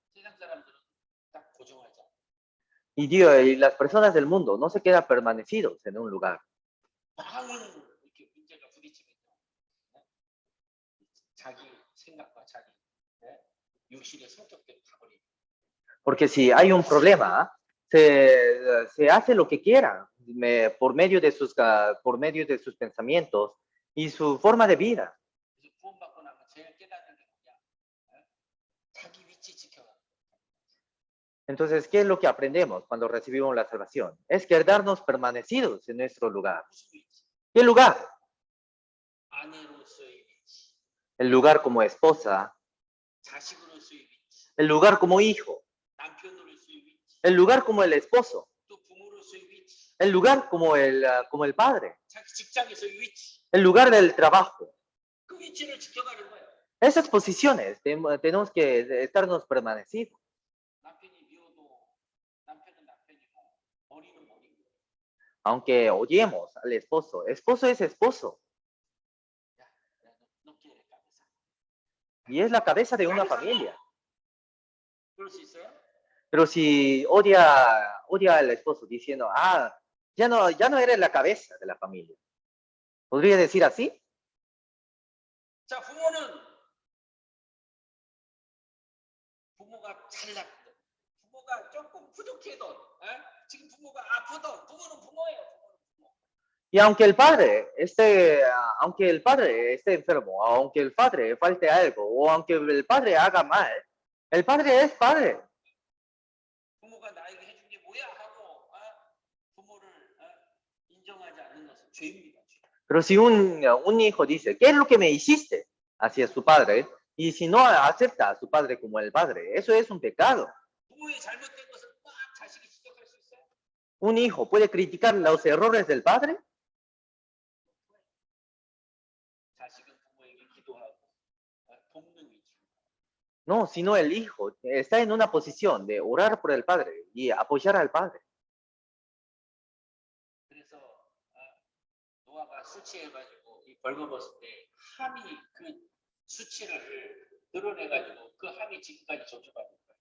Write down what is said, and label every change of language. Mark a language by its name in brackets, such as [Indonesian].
[Korean] 세상 사람들은 딱 고정하지 않아요. [Spanish] Y Dios y las personas del mundo no se quedan permanecidos en un lugar. [Korean] 많은 이렇게 문제가 부딪히면요. 자기 생각과 자기 육신의 성격대로 가버립니다. [Spanish] Porque si hay un problema, se hace lo que quiera por medio de sus pensamientos y su forma de vida. [Korean] 그래서 구원받고 나면 제일 깨닫는 게 뭐냐? 자기 위치 지켜가. [Spanish] Entonces, ¿qué es lo que aprendemos cuando recibimos la salvación? Es quedarnos permanecidos en nuestro lugar. [Korean] 무슨 위치? [Spanish] ¿Qué lugar? [Korean] 아내로서의 위치, [Spanish] El lugar como esposa, [Korean] 자식으로서의 위치, [Spanish] el lugar como hijo, [Korean] 남편으로서의 위치, [Spanish] el lugar como el esposo, [Korean] 또 부모로서의 위치, [Spanish] el lugar como el padre, [Korean] 자기 직장에서의 위치. [Spanish] el lugar del trabajo. [Korean] 그 위치를 지켜가는 거예요. [Spanish] Esas posiciones tenemos que estarnos permanecidos. [Korean] 남편이 미워도 남편은 남편이고 머리는 머리고. [Spanish] Aunque odiemos al esposo es esposo 너 quieres cabeza. y es la cabeza de una familia. [Korean] 그럴 수 있어요? [Spanish] Pero si odia al esposo diciendo, ya no eres la cabeza de la familia. ¿Podría decir así? [Korean] 자, 부모가 잘났든 부모가 조금 부족해도 지금 부모가 아프든 부모는 부모예요. [Spanish] Y aunque el padre esté enfermo, aunque el padre falte algo, o aunque el padre haga mal, el padre es padre. [Korean] 부모가 나에게 해준 게 뭐야 하고 부모를 인정하지 않는 것은 죄입니다. [Spanish] Pero si un hijo dice, ¿qué es lo que me hiciste hacia su padre? Y si no acepta a su padre como el padre, eso es un pecado. [Korean] 부모의 잘못된 것을 막 자식이 지적할 수 있어요? [Spanish] ¿Un hijo puede criticar los errores del padre? [Korean] 자식은 부모에게 기도하고 돕는 위치. [Spanish] No, sino el hijo está en una posición de orar por el padre y apoyar al padre. [Korean] 그래서 노아가 술 취해가지고 이 벌거벗을 때 함이 그 수치를 드러내가지고 그 함이 지금까지 저주받는 거예요.